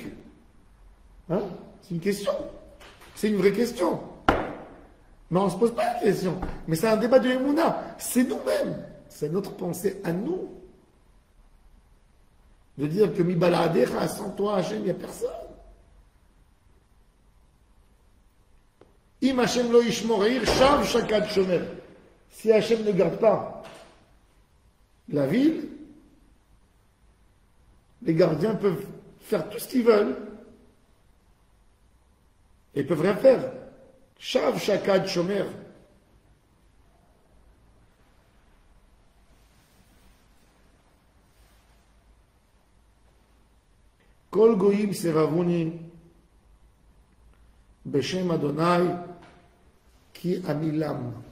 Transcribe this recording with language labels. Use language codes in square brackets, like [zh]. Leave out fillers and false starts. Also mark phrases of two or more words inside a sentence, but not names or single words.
[fr] Hein? C'est une question. C'est une vraie question. Mais on ne se pose pas la question. Mais c'est un débat de Emouna. C'est nous-mêmes. C'est notre pensée à nous. De dire que Mibaladecha, sans toi, Hachem, il n'y a personne. [he] אם השם לא ישמור עיר, שוא שקד שומר. [fr] Si Hachem ne garde pas la ville, les gardiens peuvent faire tout ce qu'ils veulent. Et ils peuvent rien faire. [he] שוא שקד שומר. כל גוים סבבוני בשם אדני כי אמילם.